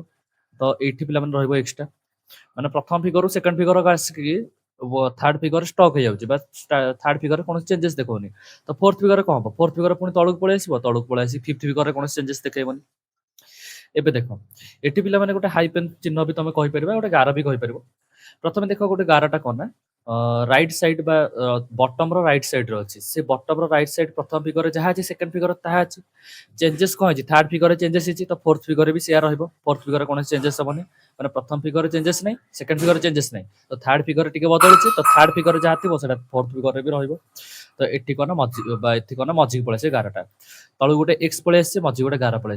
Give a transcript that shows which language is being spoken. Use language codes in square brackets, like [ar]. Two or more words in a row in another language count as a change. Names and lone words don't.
[or] ତ ଏଇଠି ପିଲାମାନେ ରହିବ ଏକ୍ସଟ୍ରା, ମାନେ ପ୍ରଥମ ଫିଗରରୁ ସେକେଣ୍ଡ ଫିଗରକୁ ଆସିକି [en] third figure stuck [or] ହେଇଯାଉଛି ବା ଥାର୍ଡ ଫିଗରରେ କୌଣସି ଚେଞ୍ଜେସ୍ ଦେଖଉନି। ତ ଫୋର୍ଥ ଫିଗରରେ କଣ ହବ, [en] fourth figure [or] ପୁଣି ତଳକୁ ପଳେଇ ଆସିବ, ତଳକୁ ପଳେଇ ଆସିକି ଫିଫ୍ଥ ଫିଗରରେ କୌଣସି ଚେଞ୍ଜେସ୍ ଦେଖେଇବନି। ଏବେ ଦେଖ ଏଠି ପିଲାମାନେ ଗୋଟେ ହାଇ ପେନ୍ ଚିହ୍ନ ବି ତମେ କହିପାରିବ, ଗୋଟେ ଗାର ବି କହିପାରିବ। ପ୍ରଥମେ ଦେଖ ଗୋଟେ ଗାରଟା କଣ ନା [en] right side [or] বা বটম ର [en] right side [or] ରେ ଅଛି। ସେ ବଟମ ର [en] right side [or] ପ୍ରଥମ ଫିଗରରେ ଯାହା ଅଛି [en] second figure [or] ତାହା ଅଛି। ଚେଞ୍ଜେସ୍ କଣ ହେଇଛି, ଥାର୍ଡ ଫିଗରରେ ଚେଞ୍ଜେସ୍ ହେଇଛି, ତ ଫୋର୍ଥ ଫିଗରରେ ବି ସେୟା ରହିବ। ଫୋର୍ଥ ଫିଗରରେ କୌଣସି ଚେଞ୍ଜେସ୍ ହବନି, ମାନେ ପ୍ରଥମ ଫିଗରରେ ଚେଞ୍ଜେସ୍ ନାହିଁ, ସେକେଣ୍ଡ ଫିଗରରେ ଚେଞ୍ଜେସ୍ ନାହିଁ, ତ ଥାର୍ଡ ଫିଗରରେ ଟିକେ ବଦଳିଛି, ତ ଥାର୍ଡ ଫିଗରରେ ଯାହା ଥିବ ସେଟା ଫୋର୍ଥ ଫିଗରରେ ବି ରହିବ। ତ ଏଠି କଣ ମଝି ବା ଏଠି କଣ ମଝିକି ପଳେଇ ଆସିବ ଗାରଟା, ତଳକୁ ଗୋଟେ ଏକ୍ସ ପଳେଇ ଆସିছে, ମଝି ଗୋଟେ ଗାର ପଳେଇ ଆସିছে।